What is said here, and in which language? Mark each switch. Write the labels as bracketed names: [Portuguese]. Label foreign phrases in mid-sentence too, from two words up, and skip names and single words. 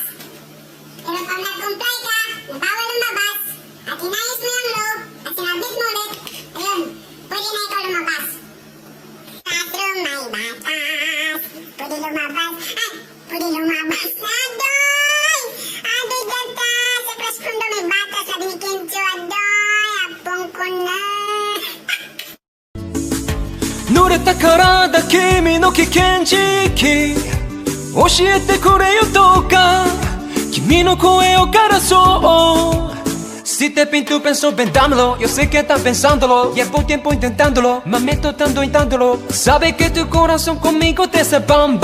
[Filipino] Pero pag nag-comply ka, na bawal lumabas, at inayos mo yung law, at sinabit mo ulit, ayun, pwede na ikaw lumabas. Classroom may batas. Pwede lumabas. Ay, pwede lumabas. Adoy! Adoy gata! Sa classroom daw may batas, sabi ni Kencho, adoy! Apong ko na! [Japanese] 濡れた体君の危険時期教えてくれよどうか君の声をからそう [Spanish] Si te pinto pienso ven dámelo Yo sé que estás pensándolo Llevo tiempo intentándolo Me meto tanto intentándolo Sabe que tu corazón conmigo te hace bam